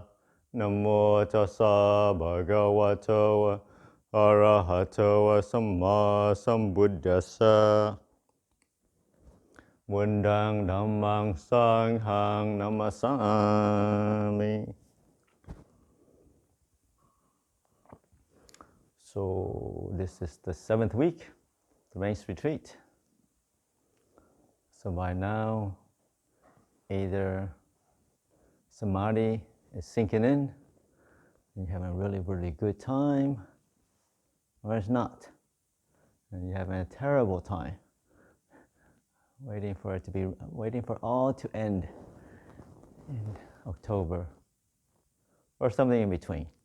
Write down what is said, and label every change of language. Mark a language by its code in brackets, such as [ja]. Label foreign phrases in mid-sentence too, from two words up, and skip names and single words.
[pi] Namo tassa bhagavato arahato samma sambuddhassa. Buddhang dhammang sanghang namasami. [en] So this is the 7th week, the Rains Retreat. So by now, either Samadhi is sinking in, and you're having a really, really good time, or it's not, and you're having a terrible time, waiting for all to end in October, or something in between.